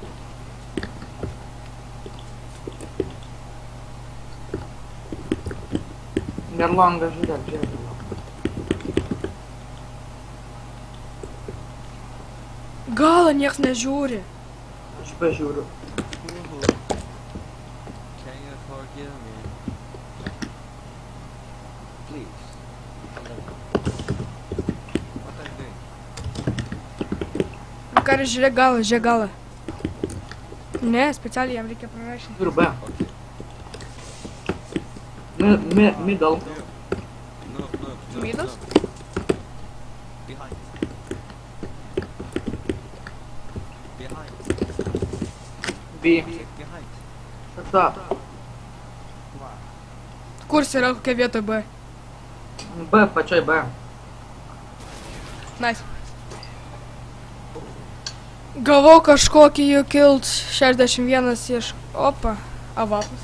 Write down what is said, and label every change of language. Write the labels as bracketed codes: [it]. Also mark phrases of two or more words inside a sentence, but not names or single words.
[lt] Ir longas, žiūrėk. Galą nieks nežiūri. Aš pažiūriu. [en] Can you forgive me? Please. What are you doing? [lt] Kari, žiūrėk galą. Ne, specialiai jam reikia prarašyti. Turiu B. [en] Okay. Middle. No. Middles? Behind. B. Behind. [lt] Ta. Kurs yra kokia vietoj B. B, pačioj B. [en] Nice. [lt] Gavau kažkokį jų kilt 61 iš... Opa, avapas.